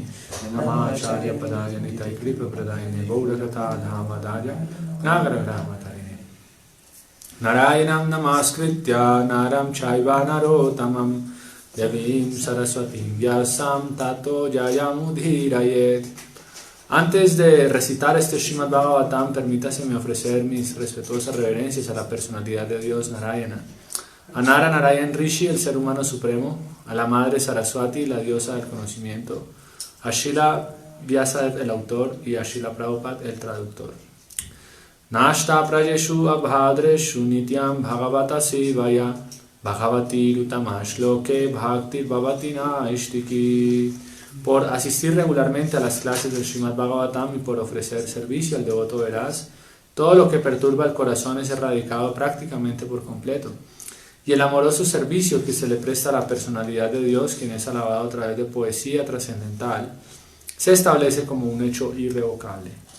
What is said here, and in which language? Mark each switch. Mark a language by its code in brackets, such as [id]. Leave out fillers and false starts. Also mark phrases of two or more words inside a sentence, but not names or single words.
[sa] Namah Acharya Padaya Nitai Kripa Pradayane Gauravata Dhamadaya Nagaragramatare. Narayanam namaskritya naram chaiva narotamam devim saraswatim vyasam tato jayamudhirayet. [es] Antes de recitar este Srimad Bhagavatam, permítaseme ofrecer mis respetuosas reverencias a la personalidad de Dios Narayana, a Nara Narayan Rishi, el ser humano supremo, a la madre Saraswati, la diosa del conocimiento, a Srila Vyasadeva, el autor, y a Srila Prabhupada, el traductor. [sa] Nashta prajeshu abhadreshu nityam bhagavata sevaya bhagavati rutamashloke bhaktir bhavatina ishtiki. [es] Por asistir regularmente a las clases del Srimad Bhagavatam y por ofrecer servicio al devoto veraz, todo lo que perturba el corazón es erradicado prácticamente por completo. Y el amoroso servicio que se le presta a la personalidad de Dios, quien es alabado a través de poesía trascendental, se establece como un hecho irrevocable.